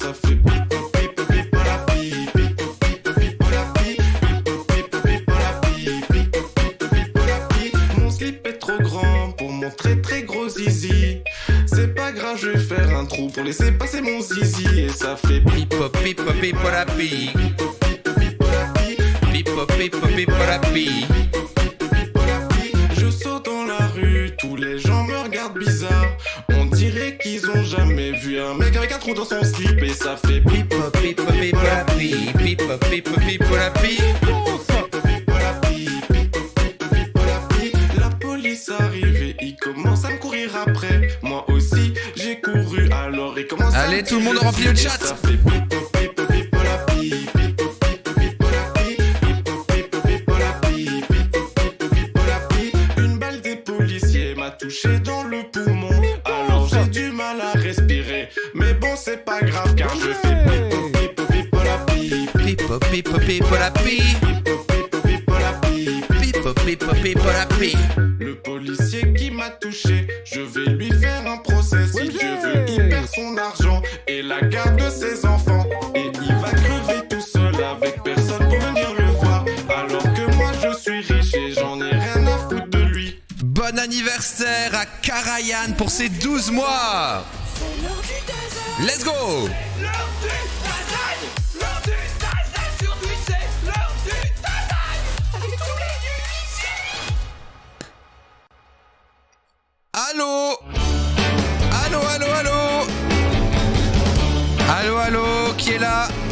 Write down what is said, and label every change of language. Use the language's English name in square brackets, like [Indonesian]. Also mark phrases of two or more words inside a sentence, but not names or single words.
[French] Très gros zizi. C'est pas grave, je vais faire un trou pour laisser passer mon zizi. Et ça fait pip-pop, pip-pop, pip-pop-la-pi. Pip-pop, pip-pop, pip-pop-la-pi. Je saute dans la rue, tous les gens me regardent bizarre. On dirait qu'ils ont jamais vu un mec avec un trou dans son slip. Et ça fait pip-pop, pip-pop, pip-pop-la-pi. Pip-pop, pip-pop, pip-pop-la-pi. Arrive et il commence à me courir après. Moi aussi j'ai couru, alors il commence. Allez tout le monde remplit le chat. Une balle des policiers m'a touché dans le poumon. Alors j'ai du mal à respirer, mais bon c'est pas grave car je fais pip-pop, pip-pop, pip-pop-la-pi. Le policier qui m'a touché, je vais lui faire un procès. Si Dieu veut, il perd son argent et la garde de ses enfants. Et il va crever tout seul avec personne pour venir le voir. Alors que moi je suis riche et j'en ai rien à foutre de lui. Bon anniversaire à Karayan pour ses 12 mois. [English] Let's go. [French] Allô? Allô, allô, allô? Allô, allô, qui est là?